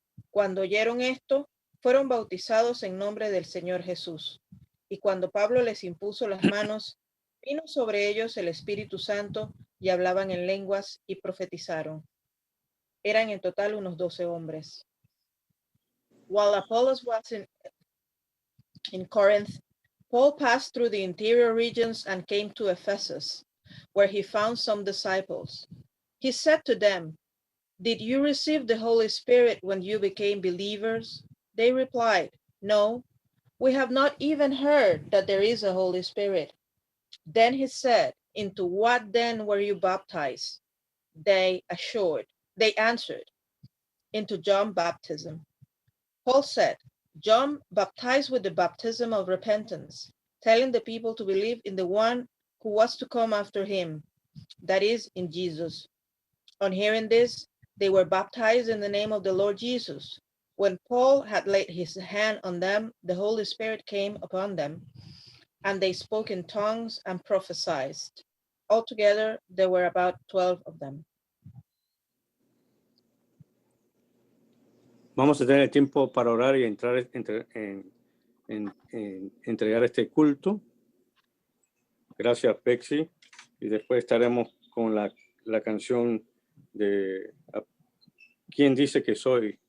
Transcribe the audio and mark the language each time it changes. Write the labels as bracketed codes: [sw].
[es] Cuando oyeron esto, fueron bautizados en nombre del Señor Jesús. Y cuando Pablo les impuso las manos, vino sobre ellos el Espíritu Santo y hablaban en lenguas y profetizaron. Eran en total unos 12 hombres. [en] While Apollos was in Corinth, Paul passed through the interior regions and came to Ephesus, where he found some disciples. He said to them, "Did you receive the Holy Spirit when you became believers?" They replied, "No, we have not even heard that there is a Holy Spirit." Then he said, "Into what then were you baptized?" They answered, "Into John's baptism." Paul said, "John baptized with the baptism of repentance, telling the people to believe in the one who was to come after him, that is, in Jesus." On hearing this, they were baptized in the name of the Lord Jesus. When Paul had laid his hand on them, the Holy Spirit came upon them, and they spoke in tongues and prophesied. Altogether, there were about 12 of them. [es] Vamos a tener tiempo para orar y entrar entregar este culto. Gracias, Pexi. Y después estaremos con la canción de ¿Quién dice que soy?